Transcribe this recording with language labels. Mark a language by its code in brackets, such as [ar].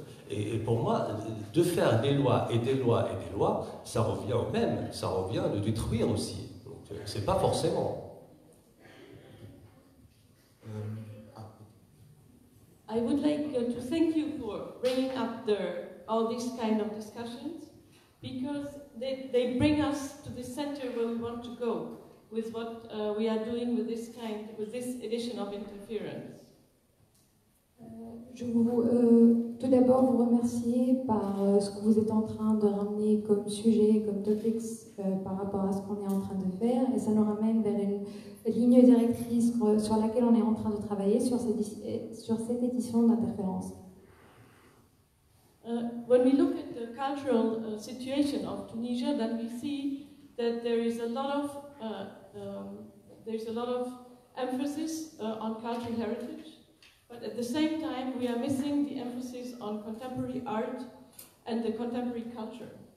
[fr] Et pour moi, de faire des lois et des lois et des lois, ça revient au même, ça revient de détruire aussi. Donc c'est pas forcément. [en] I would like to thank you for bringing up all these kind of discussions, because they bring us to the center where we want to go with what we are doing with this edition of Interference. [fr] Je veux tout d'abord vous remercier par ce que vous êtes en train de ramener comme sujet, comme topics par rapport à ce qu'on est en train de faire, et ça nous ramène vers une ligne directrice sur laquelle on est en train de travailler sur cette édition d'Interférence. [en] When we look at the cultural situation of Tunisia, then we see that there is a lot of emphasis on cultural heritage. But at the same time, we are missing the emphasis on contemporary art and the contemporary culture.